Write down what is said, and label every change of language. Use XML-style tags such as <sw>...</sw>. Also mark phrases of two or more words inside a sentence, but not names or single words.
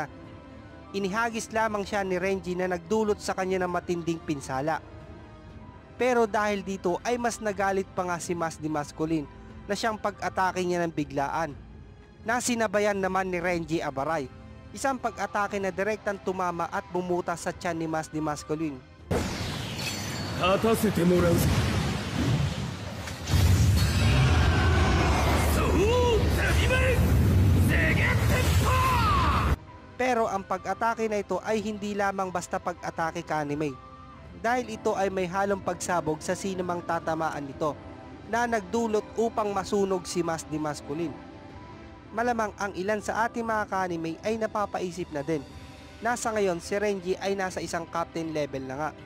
<tl>Inihagis lamang siya ni Renji na nagdulot sa kanya ng matinding pinsala. Pero dahil dito ay mas nagalit pa nga si Masdi Masculine na siyang pag-atake niya ng biglaan, na sinabayan naman ni Renji Abarai. Isang pag-atake na direktang tumama at bumutas sa tiyan ni Masdi Masculine.</tl> <ja>勝たせてもらうぞ。そうサビマルセゲッテッパー。</ja> <tl>Pero ang pag-atake na ito ay hindi lamang basta pag-atake ka-anime, dahil ito ay may halong pagsabog sa sinumang tatamaan nito na nagdulot upang masunog si Masdi Masculine. Malamang ang ilan sa ating mga ka-anime ay napapaisip na din na sa ngayon si Renji ay nasa isang</tl> <en>captain level</en> <tl>na nga.</tl>